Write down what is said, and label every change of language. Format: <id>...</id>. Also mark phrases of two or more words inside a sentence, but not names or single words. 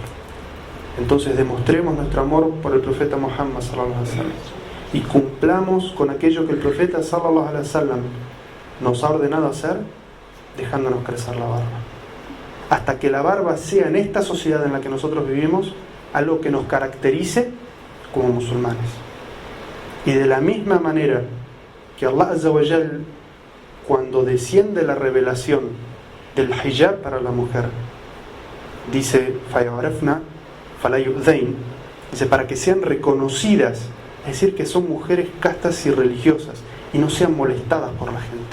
<es>Entonces demostremos nuestro amor por el profeta Muhammad</es> <ar>صلى الله عليه وسلم</ar> <es>y cumplamos con aquello que el profeta</es> <ar>صلى الله عليه وسلم</ar> <es>nos ha ordenado hacer, dejándonos crecer la barba, hasta que la barba sea, en esta sociedad en la que nosotros vivimos, algo que nos caracterice como musulmanes. Y de la misma manera que Allah</es> <ar>عز وجل,</ar> <es>cuando desciende la revelación del hijab para la mujer, dice:</es> <ar>فيعرفن فلا يؤذين,</ar> <es>dice, para que sean reconocidas, es decir, que son mujeres castas y religiosas y no sean molestadas por la gente.</es>